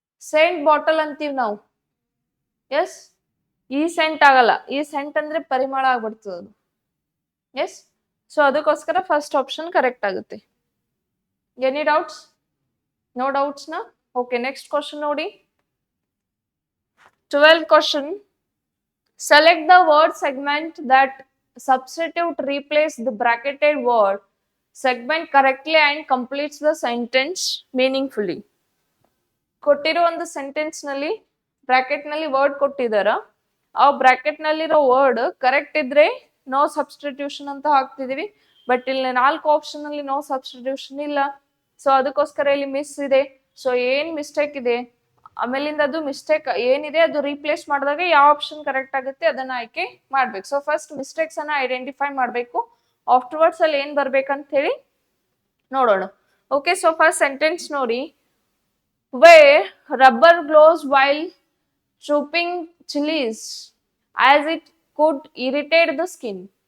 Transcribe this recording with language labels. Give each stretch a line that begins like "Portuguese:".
Kannada: Scent bottle ಅಂತೀವಿ ನಾವು. S, ಈ ಸೆಂಟ್ ಆಗಲ್ಲ, ಈ ಸೆಂಟ್ ಅಂದ್ರೆ ಪರಿಮಳ ಆಗ್ಬಿಡ್ತದ.
English: yes, so
Kannada: ಅದಕ್ಕೋಸ್ಕರ
English: first option correct
Kannada: ಆಗುತ್ತೆ.
English: Any doubts? No doubts ನಾ? Okay, next question
Kannada: ನೋಡಿ,
English: 12th question. Select the word segment that substitute replace the bracketed word segment correctly and completes the sentence meaningfully.
Kannada: ಕೊಟ್ಟಿರೋ ಒಂದು sentence ನಲ್ಲಿ bracket ನಲ್ಲಿ word ಕೊಟ್ಟಿದಾರ. ಆ bracket ನಲ್ಲಿರೋ word correct ಇದ್ರೆ no substitution ಅಂತ ಹಾಕ್ತಿದೀವಿ. ಬಟ್ ಇಲ್ಲಿ 4 ಆಪ್ಷನ್ ಅಲ್ಲಿ ನೋ ಸಬ್ಸ್ಟಿಟ್ಯೂಷನ್ ಇಲ್ಲ. ಸೊ ಅದಕ್ಕೋಸ್ಕರ ಇಲ್ಲಿ ಮಿಸ್ ಇದೆ. ಸೊ ಏನ್ ಮಿಸ್ಟೇಕ್ ಇದೆ, ಆಮೇಲಿಂದ ಅದು ಮಿಸ್ಟೇಕ್ ಏನಿದೆ ಅದು ರೀಪ್ಲೇಸ್ ಮಾಡಿದಾಗ ಯಾವ ಆಪ್ಷನ್ ಕರೆಕ್ಟ್ ಆಗುತ್ತೆ ಅದನ್ನ ಆಯ್ಕೆ ಮಾಡ್ಬೇಕು. ಸೊ ಫಸ್ಟ್ ಮಿಸ್ಟೇಕ್ಸ್ ಅನ್ನ ಐಡೆಂಟಿಫೈ ಮಾಡ್ಬೇಕು, ಆಫ್ಟರ್ವರ್ಡ್ಸ್ ಅಲ್ಲಿ ಏನ್ ಬರ್ಬೇಕಂತ ಹೇಳಿ ನೋಡೋಣ.
English: okay, so first sentence
Kannada: ನೋಡಿ,
English: where rubber glows while chopping chilies as it could irritate the skin.